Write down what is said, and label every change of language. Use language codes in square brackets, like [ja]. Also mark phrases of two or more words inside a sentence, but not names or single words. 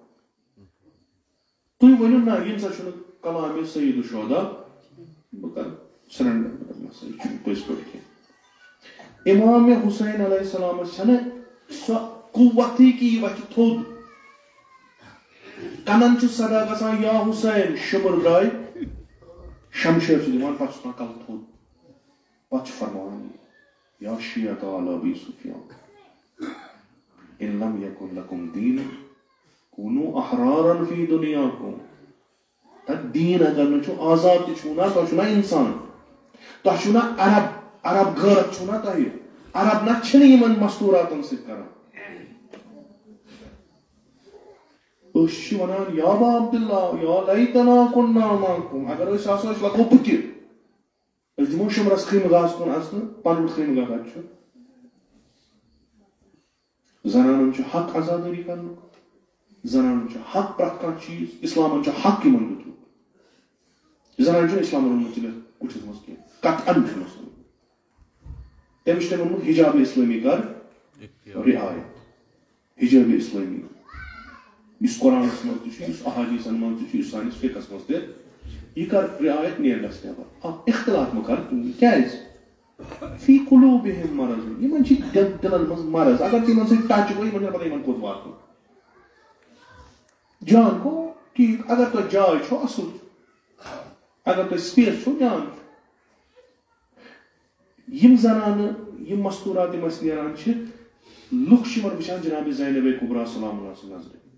[ks] تُہۍ ؤنِو نہ ییٚمہِ ساتہٕ چھُنہٕ کلامِ سید الشہدا بہٕ کرٕ سرنڈر یہِ چھُنہٕ پٔزۍ پٲٹھۍ کینٛہہ امام حُسین علیہ السلامس چھنہٕ سۄ قُوتٕے کہِ یہِ وتھِ تھوٚد کنن چھُ صدا گژھان یا حُسین شُمر درٛاے شمشیر چھُ دِوان پتہٕ چھُ کلہٕ تھوٚد پتہٕ چھُ فرماوان [ar] یا شیعة آل ابی سفیان ان لم یکن لکم دین کونوا احرارا فی دنیاکم [ks] تتھ دیٖن اگر نہٕ چھُ آزاد تہِ چھُو نہ تۄہہِ چھُو نہ انسان تۄہہِ چھُو نہ عرب غٲرت چھُو نہ تۄہہِ عرب نہ چھِنہٕ یِمن مستوٗراتن سۭتۍ کران أسۍ چھِ ونان [ar] یا ابا عبداللہ یا لیتنا کُنّا معکُم [ks] اگر أسۍ آسو أسۍ لگو بُتھِ دمو شمرس خیمہ گاہس کن اژنہ پنن خیمہ گاہ کتہ زنانن حق آزاداری کرن زنانن حق پرٛٮ۪تھ کانٛہہ چیٖز اسلامن حق یمن دیُتمُت زنان اسلامن متعلق کُٹھِس منٛز کینٛہہ قطعاً چھُنہٕ تٔمِس چھُ تٔمۍ ووٚنمُت حجاب اسلامی کر رعایت حجاب اسلامی یُس قرآنس منٛز تہِ چھُ یُس احادیثن منٛز تہِ چھُ یُس سٲنِس فقہس منٛز تہِ یہ کر رعایت نیرنس نٮ۪بر اختلاف مہ کر کیٛازِ [ar] فی قلوبہم مرض [ks] یمن چھِ دلن منٛز مرض اگر ژٕ یمن سۭتۍ ٹچ گوٚو یمن چھِ پتہ یمن کوٚت واتُن جان گوٚو ٹھیٖک اگر تۄہہِ جاے چھو اصل اگر تۄہہِ سپیس چھو جان چھُ یم زنانہٕ یم مستورات یِم اسہِ نیران چھِ لُکھ چھِ یِمن وٕچھان جناب زینب کبرا سلام اللہ سٕنٛز نظرِ